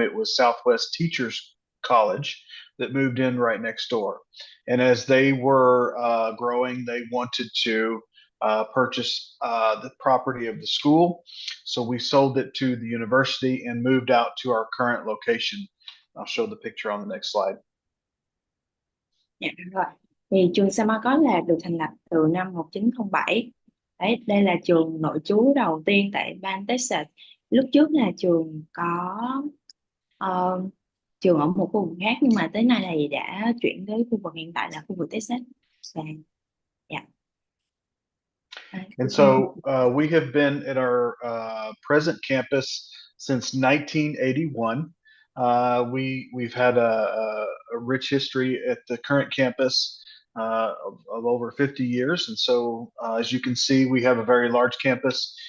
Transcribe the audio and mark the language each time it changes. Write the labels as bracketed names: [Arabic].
[English] It was Southwest Teachers College that moved in right next door. And as they were growing, they wanted to purchase the property of the school. So we sold it to the university and moved out to our current location. I'll show the picture on the next slide. [Vietnamese] Dạ rồi. Thì trường San Marcos là được thành lập từ năm 1907. Đấy, đây là trường nội trú đầu tiên tại bang Texas. Lúc trước là trường có ờ, trường ở một khu vực khác, nhưng mà tới nay thì đã chuyển tới khu vực hiện tại là khu vực Texas. Và dạ, đấy, [English] And so we have been at our present campus since 1981. We've had a rich history at the current campus of over 50 years, and so as you can see, we have a very large campus.